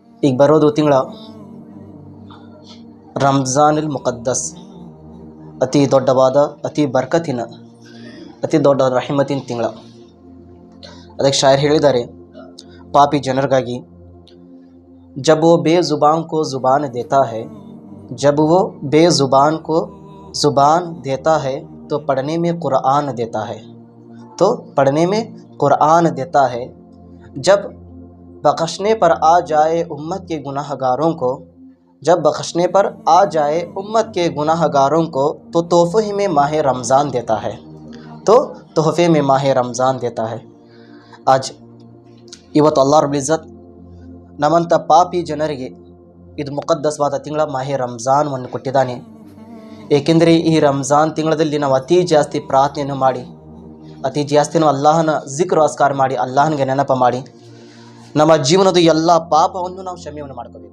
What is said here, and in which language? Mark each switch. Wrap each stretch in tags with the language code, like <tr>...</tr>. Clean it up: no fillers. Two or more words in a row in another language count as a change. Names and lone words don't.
<kn>ಈಗ ಬರೋದು ತಿಂಗಳ ರಂಜಾನುಲ್ ಮುಕದ್ದಸ್, ಅತಿ ದೊಡ್ಡವಾದ, ಅತಿ ಬರ್ಕತಿನ, ಅತಿ ದೊಡ್ಡ ರಹಿಮತಿನ ತಿಂಗಳ. ಅದಕ್ಕೆ ಶಾಯರ್ ಹೇಳಿದ್ದಾರೆ ಪಾಪಿ ಜನರಿಗಾಗಿ,</kn> <hi>जब वो बेज़ुबान को ज़ुबान देता है, जब वो बेज़ुबान को जुबान देता है तो पढ़ने में कुरान देता है, तो पढ़ने में कुरान देता है. जब बख्शने पर आ जाए उम्मत के गुनाहगारों को, जब बख्शने पर आ जाए उम्मत के गुनाहगारों को तो तोहफे में माह रमज़ान देता है, तो तोहफे में माह रमज़ान देता है.</hi> <kn>आज ಇವತ್ತು ಅಲ್ಲಾಹ್ ರಬ್ಬುಲ್ ಇಜ್ಜತ್ ನಮ್ಮಂಥ ಪಾಪಿ ಜನರಿಗೆ ಇದು ಮುಕದ್ದಸ್ವಾದ ತಿಂಗಳ ಮಾಹೆ ರಂಜಾನ್ವನ್ನು ಕೊಟ್ಟಿದ್ದಾನೆ. ಏಕೆಂದರೆ ಈ ರಂಜಾನ್ ತಿಂಗಳಲ್ಲಿ ನಾವು ಅತಿ ಜಾಸ್ತಿ ಪ್ರಾರ್ಥನೆಯನ್ನು ಮಾಡಿ, ಅತಿ ಜಾಸ್ತಿ ನಾವು ಅಲ್ಲಾಹನ ಜಿಕ್ರು ಅಸ್ಕಾರ ಮಾಡಿ, ಅಲ್ಲಾಹನಿಗೆ ನೆನಪ ಮಾಡಿ ನಮ್ಮ ಜೀವನದ ಎಲ್ಲ ಪಾಪವನ್ನು ನಾವು ಕ್ಷಮೆಯನ್ನು ಮಾಡ್ಕೋಬೇಕು.</kn>